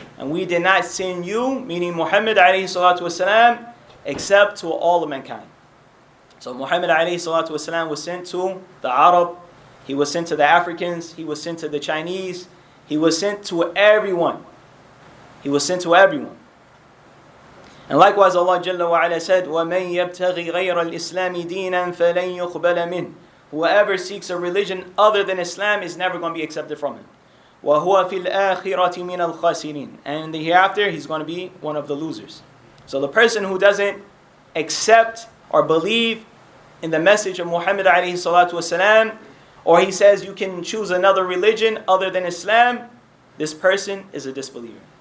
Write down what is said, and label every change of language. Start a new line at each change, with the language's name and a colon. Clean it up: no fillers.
English: And we did not send you, meaning Muhammad alayhi salatu wasalam, except to all of mankind. So Muhammad alayhi salatu wasalam was sent to the Arab, he was sent to the Africans, he was sent to the Chinese, he was sent to everyone. He was sent to everyone. And likewise Allah Jalla wa Ala said,
Arabic: وَمَنْ يَبْتَغِي غَيْرَ الْإِسْلَامِ دِينًا فَلَنْ يُقْبَلَ مِنْهُ.
English: Whoever seeks a religion other than Islam is never going to be accepted from him.
Arabic: وَهُوَ فِي الْآخِرَةِ مِنَ الْخَاسِرِينَ.
English: And in the hereafter, he's going to be one of the losers. So the person who doesn't accept or believe in the message of Muhammad alayhi salatu wasalam, or he says you can choose another religion other than Islam, this person is a disbeliever.